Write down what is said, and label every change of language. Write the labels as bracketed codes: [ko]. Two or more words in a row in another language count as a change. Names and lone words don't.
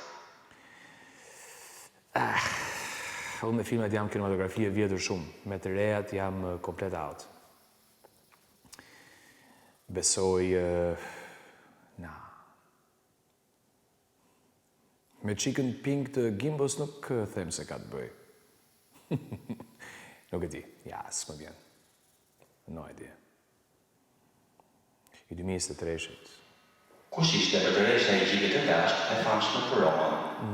[sq] unë me filmat jam kinematografi e vjetër shumë, me të rejat jam komplet out. Besoj, me qikën pink të Gimbos nuk them se ka të bëj. Nuk e di, ja, s'më vjen. [en] No idea. [sq] I 2023-shit. Kush ishte mbretëresha e Egjiptit të lashtë e famshme për Romën?